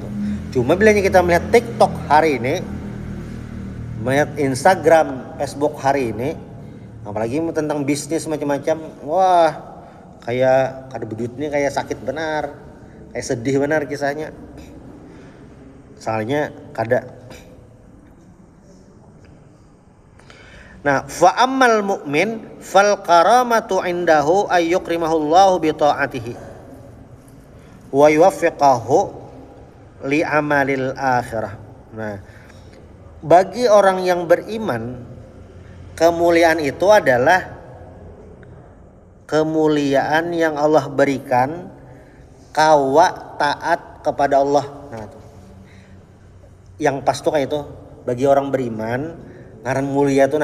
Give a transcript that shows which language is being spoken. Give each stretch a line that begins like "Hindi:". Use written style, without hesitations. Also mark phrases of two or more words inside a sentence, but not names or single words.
Banjar: Cuma bilanya kita melihat TikTok hari ini, melihat Instagram, Facebook hari ini, apalagi tentang bisnis macam-macam, wah kayak kada bedutnya kayak sakit benar, kayak sedih benar kisahnya. Soalnya kada. Nah,
Arabic: فأما المؤمن فالكرامة عنده أن يكرمه الله بطاعته ويوفقه لعمل الآخرة.
Banjar: Nah, bagi orang yang beriman, kemuliaan itu adalah kemuliaan yang Allah berikan kawa taat kepada Allah. Nah, yang pas tuh kayak itu bagi orang beriman ngaran mulia tuh.